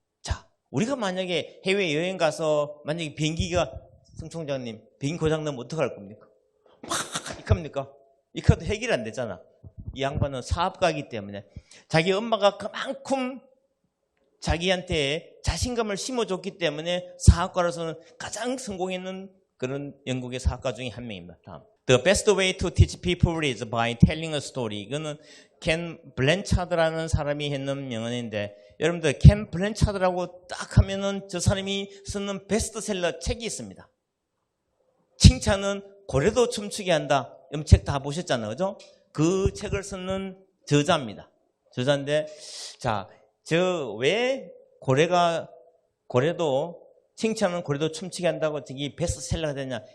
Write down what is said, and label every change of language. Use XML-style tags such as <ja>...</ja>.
<ko>자, 우리가 만약에 해외여행 가서 만약에 비행기가 성 총장님 비행기 고장나면 어떡할 겁니까? 이겁니까? 이것도 해결이 안 되잖아. 이 양반은 사업가이기 때문에 자기 엄마가 그만큼 자기한테 자신감을 심어줬기 때문에 사업가로서는 가장 성공했는 그런 영국의 사업가 중에 한 명입니다. 다음.</ko> <en>The best way to teach people is by telling a story.</en> <ko>이거는 켄 블랜차드라는 사람이 했는 명언인데 여러분들 켄 블랜차드라고 딱 하면은 저 사람이 쓰는 베스트셀러 책이 있습니다. 칭찬은 고래도 춤추게 한다. 이 책 다 보셨잖아요. 그죠? 그 책을 쓰는 저자입니다. 저자인데 자, 왜 고래도 칭찬은 고래도 춤추게 한다고 저기 베스트셀러가 되냐.</ko>